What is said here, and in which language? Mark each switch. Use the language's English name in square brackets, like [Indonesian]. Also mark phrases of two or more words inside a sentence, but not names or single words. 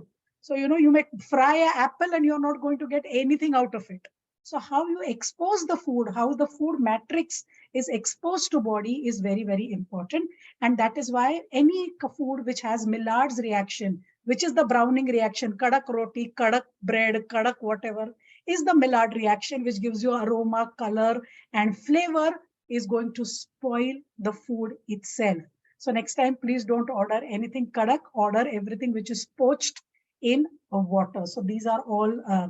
[English] So, you may fry an apple and you're not going to get anything out of it. So how you expose the food, how the food matrix is exposed to body is very, very important. And that is why any food which has Millard's reaction, which is the browning reaction, kadak roti, kadak bread, kadak whatever, is the Millard reaction, which gives you aroma, color, and flavor, is going to spoil the food itself. So next time, please don't order anything kadak, order everything which is poached in water. So these are all.